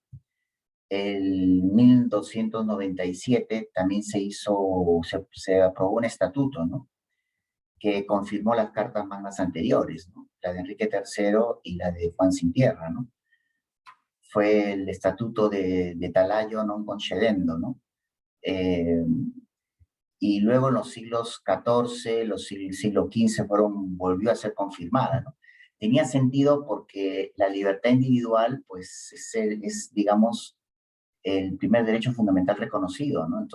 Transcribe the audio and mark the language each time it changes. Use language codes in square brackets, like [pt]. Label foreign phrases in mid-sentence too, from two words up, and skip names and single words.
[es] En 1297 también se aprobó un estatuto, ¿no?, que confirmó las cartas magnas anteriores, ¿no?, la de Enrique III y la de Juan Sin Tierra, ¿no? Fue el estatuto de Talaio non concedendo, ¿no? Y luego en los siglos XIV, siglo XV volvió a ser confirmada, ¿no? Tenía sentido porque la libertad individual, pues, es, digamos, el primer derecho fundamental reconocido, ¿no?